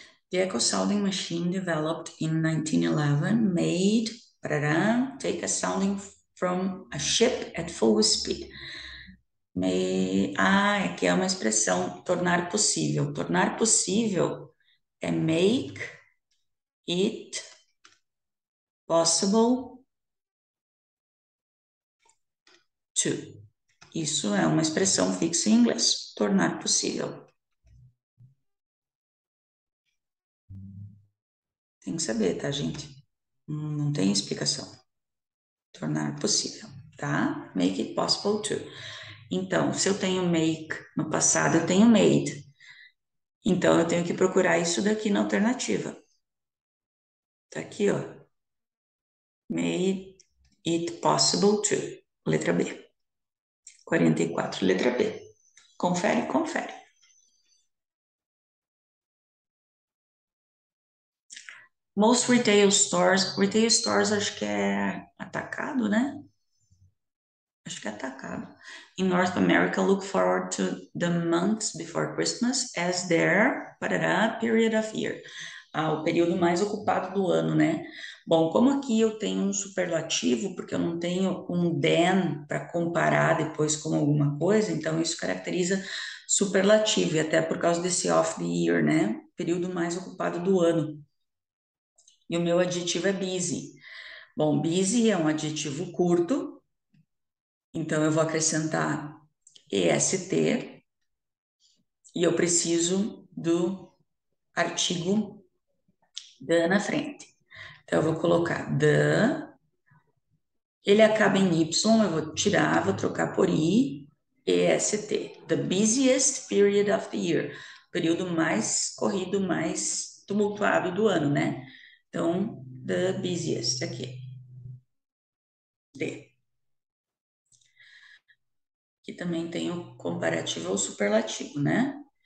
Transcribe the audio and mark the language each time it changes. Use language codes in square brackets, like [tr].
[en] The echo sounding machine developed in 1911 made take a sounding from a ship at full speed. [pt] É que é uma expressão tornar possível. Tornar possível é [en] make it possible to. [pt] Isso é uma expressão fixa em inglês. Tornar possível. Tem que saber, tá, gente? Não tem explicação. Tornar possível, tá? [en] Make it possible to. [pt] Então, se eu tenho make no passado, eu tenho made. Então, eu tenho que procurar isso daqui na alternativa. Tá aqui, ó. [en] Made it possible to. [pt] Letra B. 44, letra B. Confere, confere. [en] Most retail stores [pt] acho que é atacado, né? Acho que é atacado. [en] In North America, look forward to the months before Christmas as their parará, period of year. [pt] O período mais ocupado do ano, né? Bom, como aqui eu tenho um superlativo, porque eu não tenho um than para comparar depois com alguma coisa, então isso caracteriza superlativo, e até por causa desse [en] of the year, [pt] né? Período mais ocupado do ano. E o meu adjetivo é busy. Bom, busy é um adjetivo curto, então eu vou acrescentar EST e eu preciso do artigo the na frente. Então eu vou colocar the, ele acaba em Y, eu vou tirar, vou trocar por I, EST. [en] The busiest period of the year. [pt] Período mais corrido, mais tumultuado do ano, né? Então, [en] the busiest [pt] aqui. D. Que também tem o comparativo ou superlativo, né?